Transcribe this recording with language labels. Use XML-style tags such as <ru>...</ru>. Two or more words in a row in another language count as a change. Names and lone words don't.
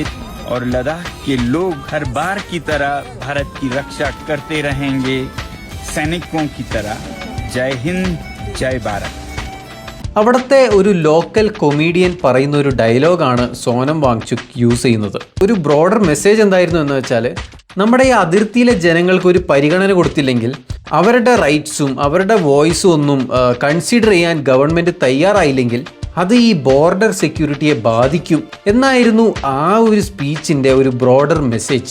<hi>और लद्दाख के लोग हर बार की तरह भारत की रक्षा करते रहेंगे सैनिकों की तरह। जय हिंद, जय भारत.</hi> <ml>അവിടുത്തെ ഒരു</ml> <en>local comedian</en> <ml>പറയുന്ന ഒരു ഡയലോഗാണ് സോനം വാങ്ചുക്ക് യൂസ് ചെയ്യുന്നത്. ഒരു</ml> <en>broader message</en> <ml>എന്തായിരുന്നു എന്ന് വെച്ചാൽ, നമ്മുടെ ഈ അതിർത്തിയിലെ ജനങ്ങൾക്ക് ഒരു പരിഗണന കൊടുത്തില്ലെങ്കിൽ അവരുടെ റൈറ്റ്സും അവരുടെ വോയിസും ഒന്നും കൺസിഡർ ചെയ്യാൻ ഗവൺമെൻറ് തയ്യാറായില്ലെങ്കിൽ അത് ഈ ബോർഡർ സെക്യൂരിറ്റിയെ ബാധിക്കും എന്നായിരുന്നു ആ ഒരു സ്പീച്ചിൻ്റെ ഒരു</ml> <en>broader message.</en>